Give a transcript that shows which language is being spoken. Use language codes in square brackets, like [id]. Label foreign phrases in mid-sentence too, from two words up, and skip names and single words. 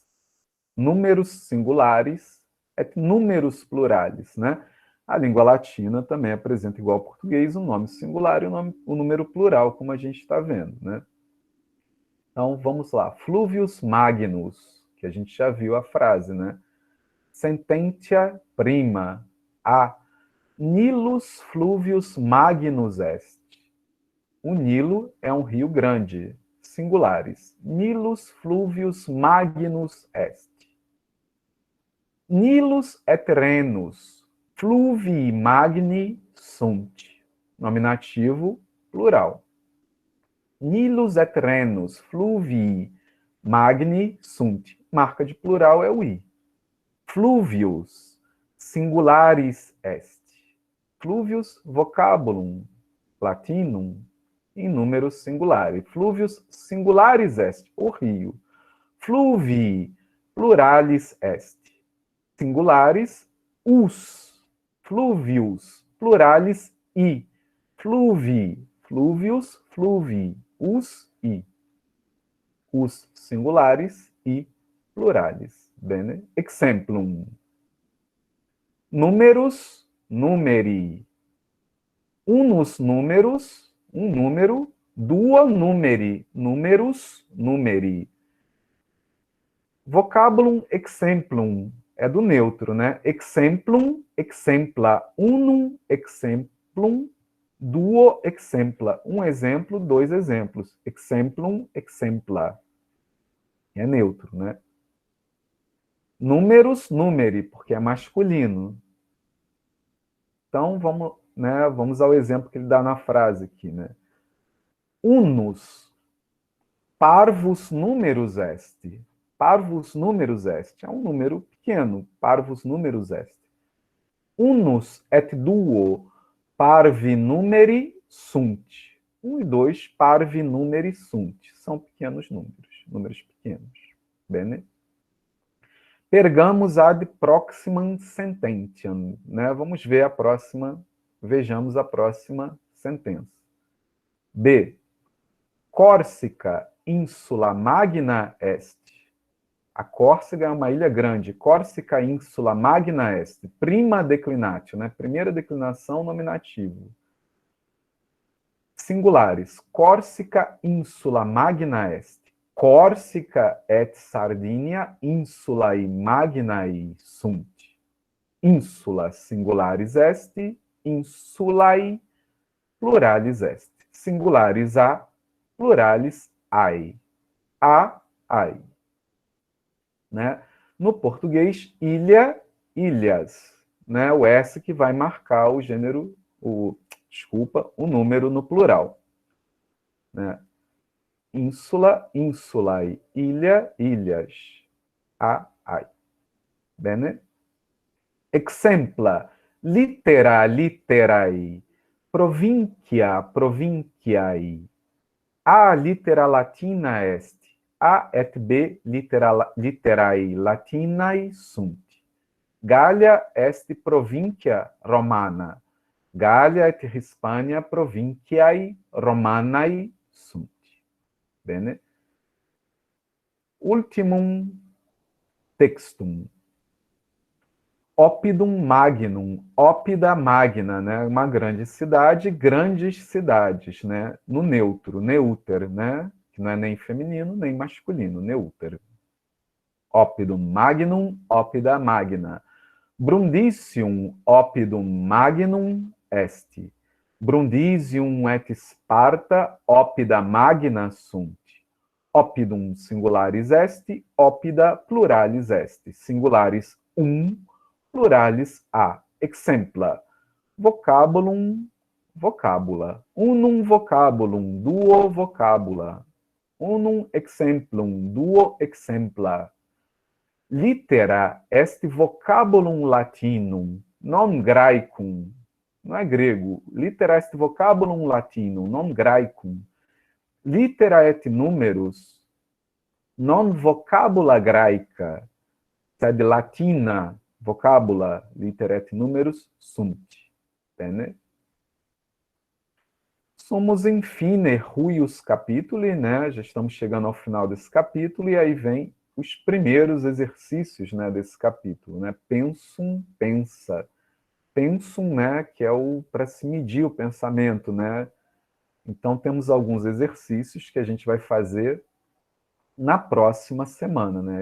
[la] Números singulares et números pluralis, né? [pt] A língua latina também apresenta, igual ao português, um nome singular e um número plural, como a gente está vendo, né? Então, vamos lá. [la] Fluvius magnus, [pt] que a gente já viu a frase, né? [la] Sententia prima, a Nilus fluvius magnus est. [pt] O Nilo é um rio grande, singulares. [la] Nilus fluvius magnus est. Nilus et renus fluvii magni sunt. [pt] Nominativo plural. [la] Nilus et renus fluvii magni sunt. [pt] Marca de plural é o i. [la] Fluvius singularis est. Fluvius vocabulum latinum em números singulares. Fluvius singularis est, [pt] o rio. [la] Fluvii pluralis est. Singulares, os. Fluvius, pluralis, i. Fluvii, fluvius, fluvii, os, i. [pt] Os singulares e pluralis. Bene? [la] Exemplum. Números, numeri. Unus números, [pt] um número. [la] Duo numeri, números, numeri. Vocabulum exemplum. [pt] É do neutro, né? [la] Exemplum, exempla, unum, exemplum, duo, exempla. [pt] Um exemplo, dois exemplos. [la] Exemplum, exempla. [pt] É neutro, né? [la] Números, numeri, [pt] porque é masculino. Então, vamos ao exemplo que ele dá na frase aqui, né? [la] Unus, parvus numerus est. Parvus numerus est. [pt] É um número pequeno. [la] Parvus numerus est. Unus et duo parvi numeri sunt. 1 e 2 parvi numeri sunt. [pt] São pequenos números. Números pequenos. [la] Bene? Pergamos ad proximam sententiam. [pt] Né? Vamos ver a próxima. Vejamos a próxima sentença. B. [la] Córsica insula magna est. [pt] A Córcega é uma ilha grande. [la] Córsica insula magna est. Prima declinatio, [pt] né? Primeira declinação, nominativo. [la] Singulares. Córsica insula magna est. Córsica et Sardinia insulae magnae sunt. Insula singularis est, insulae pluralis est. Singularis a, pluralis ai. A, ai. Né? [pt] No português, ilha, ilhas. Né? O S que vai marcar o gênero, o número no plural. Né? [la] Insula, insulae, [pt] ilha, ilhas. [la] A, ai. Bene? Exempla, litera, literae, provincia, provinciae. A litera latina est. A et B literae latinae sunt. Gallia est provincia romana. Gallia et Hispania provinciae romanae sunt. Bene? Ultimum textum. Oppidum magnum, oppida magna, [pt] né? Uma grande cidade, grandes cidades, né? No neutro, neuter, né? Que não é nem feminino nem masculino, [la] neuter. Oppidum magnum, oppida magna. Brundisium oppidum magnum est. Brundisium et Sparta oppida magna sunt. Oppidum singularis est, oppida pluralis est. Singularis pluralis a. Exempla. Vocabulum, vocabula. Unum vocabulum, duo vocabula. Unum exemplum, duo exempla. Litera est vocabulum latinum, non graecum. [pt] Não é grego. [la] Litera est vocabulum latinum, non graecum. Litera et numerus, non vocabula graeca, sed latina vocabula, litera et numerus sunt. Bene? Somos, infine, ruius capituli, [pt] né? Já estamos chegando ao final desse capítulo, e aí vem os primeiros exercícios, né, desse capítulo, né? [la] Pensum, pensa. [pt] Pensum, né, que é o para se medir o pensamento, né? Então temos alguns exercícios que a gente vai fazer na próxima semana, né?